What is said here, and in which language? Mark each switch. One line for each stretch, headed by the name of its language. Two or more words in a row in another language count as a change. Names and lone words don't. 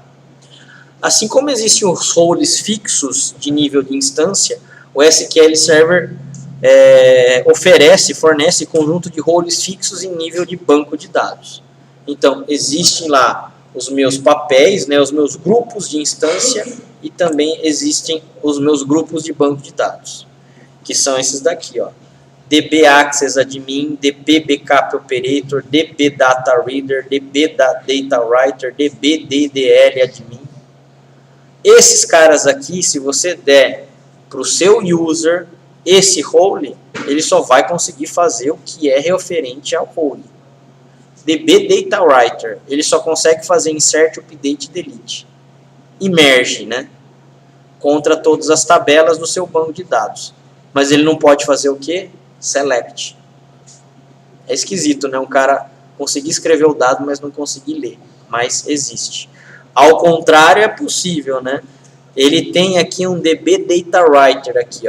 Portuguese: Assim como existem os roles fixos de nível de instância, o SQL Server fornece conjunto de roles fixos em nível de banco de dados. Então, existem lá os meus papéis, né, os meus grupos de instância, e também existem os meus grupos de banco de dados, que são esses daqui, ó. DB Access Admin, DB Backup Operator, DB Data Reader, DB Data Writer, DB DDL Admin. Esses caras aqui, se você der para o seu user esse role, ele só vai conseguir fazer o que é referente ao role. DB Data Writer, ele só consegue fazer
English: insert, update, delete
Portuguese: e merge, né? Contra todas as tabelas do seu banco de dados. Mas ele não pode fazer o quê? Select. É esquisito, né? Um cara conseguir escrever o dado, mas não conseguir ler. Mas existe. Ao contrário, é possível, né? Ele tem aqui um DB Data Writer aqui, ó.